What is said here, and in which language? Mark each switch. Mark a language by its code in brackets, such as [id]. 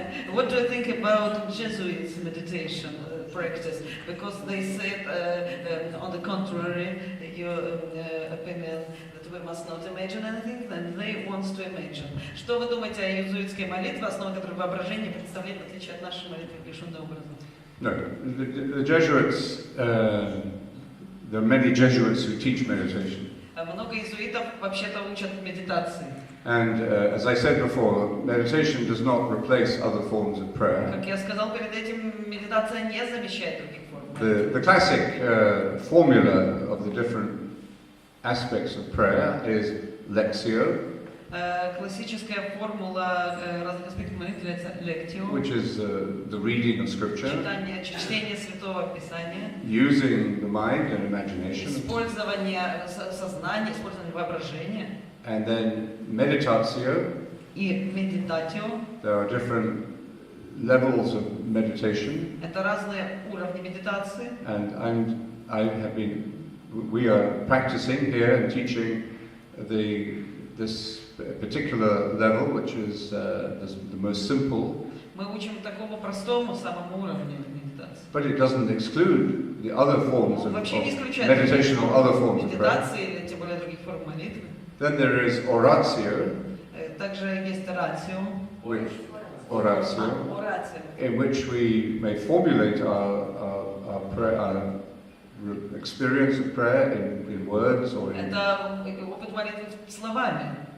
[en] What do you think about Jesuits' meditation practice? Because they said, on the contrary, your opinion that we must not imagine anything, then they want to imagine. [ru] Что вы думаете о иезуитской молитве, основа которой воображение и представление, в отличие от нашей молитвы, лишенной образа? [en] No, the Jesuits, there are many Jesuits who teach meditation. [ru] Много иезуитов вообще-то учат медитации. [en] And as I said before, meditation does not replace other forms of prayer. [ru] Как я сказал перед этим, медитация не замещает других форм. [en] The classic formula of the different aspects of prayer is lectio, [ru] Классическая формула разных аспектов молитвы является lectio, [en] which is the reading of scripture, [ru] чтение Святого Писания, [en] using the mind and imagination, [ru] использование сознания, использование воображения, [en] and then meditatio. [ru] И meditatio. [en] There are different levels of meditation. [ru] Это разные уровни медитации. [en] And we are practicing here and teaching this particular level, which is the most simple. [ru] Мы учим такому простому самому уровню медитации. [en] But it doesn't exclude the other forms of meditation or other forms of prayer. [ru] Медитации или тем более других форм молитвы. [en] Then there is oratio. [ru] Также есть oratio. [en] In which we may formulate our prayer, our experience of prayer in words or in. [ru] Это опыт молитвы словами.